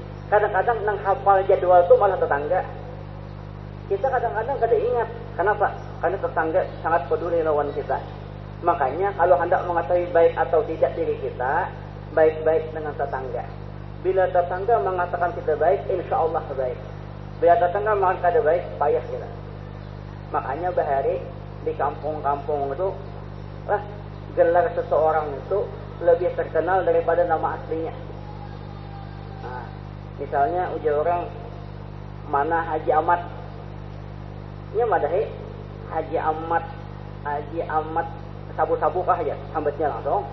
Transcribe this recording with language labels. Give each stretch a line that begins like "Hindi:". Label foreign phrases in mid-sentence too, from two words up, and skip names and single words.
Banjar: Kadang-kadang nang hafal jadwal itu malah tetangga. Kita kadang-kadang kada ingat.
Indonesian: Kenapa? Karena tetangga sangat peduli lawan kita. Makanya kalau hendak mengetahui baik atau tidak diri kita, baik-baik dengan tetangga. Bila tetangga mengatakan kita baik, insya Allah baik.
Banjar: Bila tetangga mengatakan kada baik, payah kita. Makanya bahari di kampung-kampung itu, gelar seseorang itu lebih terkenal daripada nama aslinya. Nah, misalnya ujar orang mana Haji Ahmad, nya madahi Haji Ahmad sabu-sabu kah ya, sambatnya langsung.